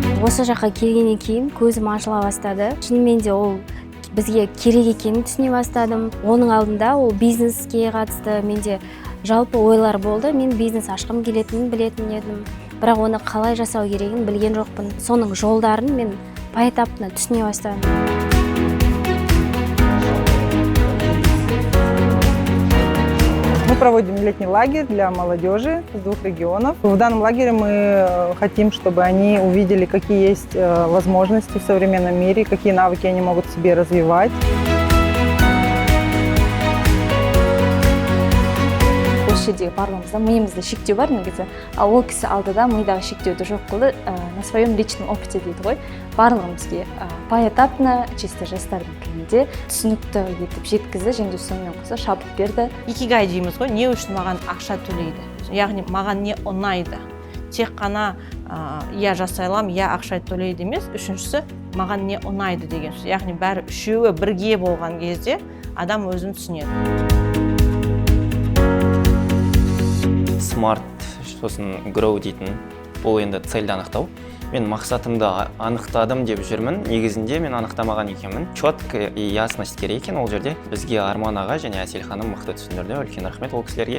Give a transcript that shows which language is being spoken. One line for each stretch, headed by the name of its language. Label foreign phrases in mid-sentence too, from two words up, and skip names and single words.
Kazakh: осы жаққа келгеннен кейін көзім ашыла бастады. Шынымен де ол бізге керек екенін түсіне бастадым. Оның алдында ол бизнеске қатысты менде жалпы ойлар болды. Мен бизнес ашқым келетінін білетін едім. Бірақ оны қалай жасау керегін білген жоқпын. Соның жолдарын мен поэтапно түсіне бастадым.
Russian: Мы проводим летний лагерь для молодежи из 2 регионов. В данном лагере мы хотим, чтобы они увидели, какие есть возможности в современном мире, какие навыки они могут в себе развивать.
Kazakh: Осы жердегі барлығымызда миымызда шектеу бар негізі, ал ол кісі алдыда мидағы шектеуді жоқ қылды,
Russian: на своем личном опыте
Kazakh: дейді ғой. Барлығымызге поэтапно, чисто жастардың тілінде түсінікті етіп жеткізді, және сонымен қоса шабыт берді. Икигай дейміз ғой, не үшін маған ақша төлейді? Яғни маған не ұнайды? Тек қана я жасай аламын, я ақша төлейді емес. Үшіншісі, маған не ұнайды деген сөз. Яғни бәрі үшеуі бірге болған кезде адам өзін түсінеді. Smart, сосын grow дейтін, бұл енді цельді анықтау. Мен мақсатымды анықтадым деп жүрмін. Негізінде мен анықтамаған екенмін.
Russian: Четко и ясность
Kazakh: керек екен ол жерде. Бізге Арман аға және Әсел ханым мықты түсіндірді. Үлкен рахмет ол кісілерге.